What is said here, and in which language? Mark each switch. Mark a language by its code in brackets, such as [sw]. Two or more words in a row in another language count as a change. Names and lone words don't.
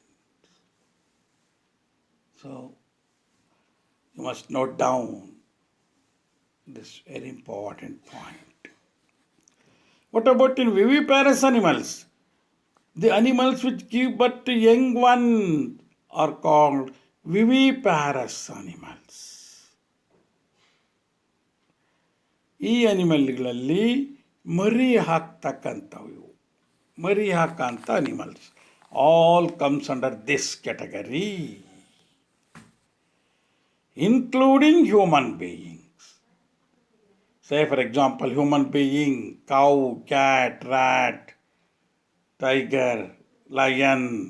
[en] So you must note down this very important point. What about in viviparous animals? The animals which give birth to young one are called viviparous animals. [kn] ಈ ಅನಿಮಲ್ಗಳಲ್ಲಿ ಮರಿ ಹಾಕ್ತಕ್ಕಂಥವು ಮರಿ ಹಾಕಂಥ [en] animals all comes under this category including human beings. Say for example, human being, cow, cat, rat, tiger, lion.